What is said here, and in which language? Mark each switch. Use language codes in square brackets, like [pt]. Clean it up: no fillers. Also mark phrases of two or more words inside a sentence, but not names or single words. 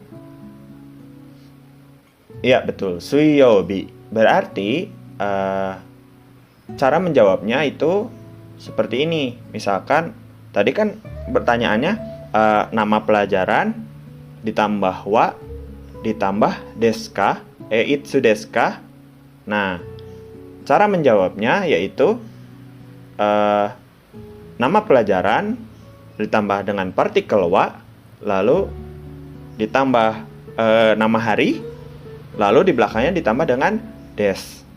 [id] Iya, betul. Suiyobi. Berarti cara menjawabnya itu seperti ini. Misalkan tadi kan pertanyaannya nama pelajaran ditambah wa ditambah [ja] ですか、いつですか. [id] Nah, cara menjawabnya yaitu nama pelajaran ditambah dengan partikel wa, lalu ditambah nama hari, lalu di belakangnya ditambah dengan des.